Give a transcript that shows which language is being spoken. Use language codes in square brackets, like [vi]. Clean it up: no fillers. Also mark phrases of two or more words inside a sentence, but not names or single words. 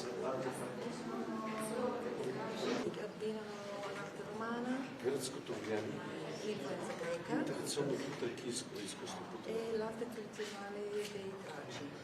[it] Abbinano l'arte romana, [bg] гръцкото влияние, [it] l'influenza greca [bg] традиционното тракийско изкуство. [it] e l'arte tradizionale dei Traci.